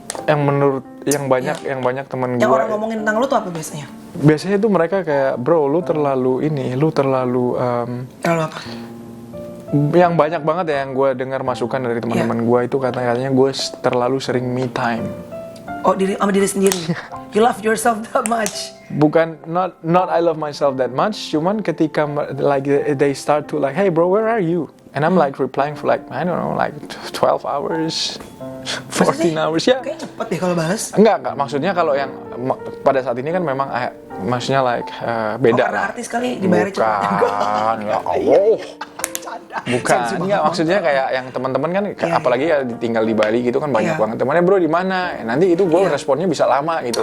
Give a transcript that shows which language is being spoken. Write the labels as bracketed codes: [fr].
[id] Yang banyak teman gue. Yang orang ngomongin tentang lo tuh apa biasanya? Biasanya tuh mereka kayak, bro, lu terlalu terlalu apa? Yang banyak banget ya yang gue dengar masukan dari teman-teman gue itu katanya gue terlalu sering me time. Oh, sama diri sendiri. [en] You love yourself that much. [id] Bukan [en] not I love myself that much, [id] cuman ketika [en] like they start to like, hey bro, where are you? And I'm like replying for like I don't know, like 12 hours, 14 hours ya. [id] Kayak cepet deh kalau balas. Enggak, maksudnya kalau yang pada saat ini kan memang maksudnya like beda. Karena artis kali dibayar cepet. Bukan, ya Allah. Bukan, enggak, maksudnya kayak yang teman-teman kan, apalagi ya tinggal di Bali gitu kan banyak banget temannya, bro di mana? Nanti itu gue responnya bisa lama gitu.